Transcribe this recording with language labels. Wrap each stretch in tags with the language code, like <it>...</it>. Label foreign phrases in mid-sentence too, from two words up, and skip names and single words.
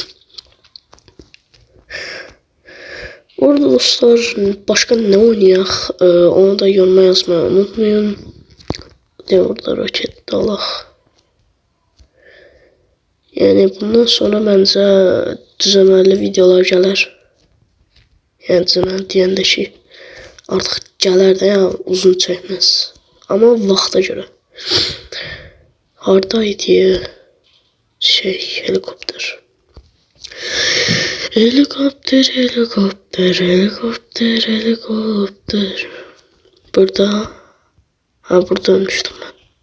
<az>Orada dostlar başka ne oynayaq? Onu da yoruma yazmayı unutmayın. De orada roket de alaq.</az> <tr>Yani bundan sonra bence düzenli videolar gelir.</tr> <az>Yani düzenli deyəndə ki artıq gələr də ya uzun çəkməz. Ama vaxta göre. Hardaydı helikopter. Helikopter, helikopter, helikopter, helikopter.</az> <tr>Burada. Ha burada ölmüştüm ben.</tr>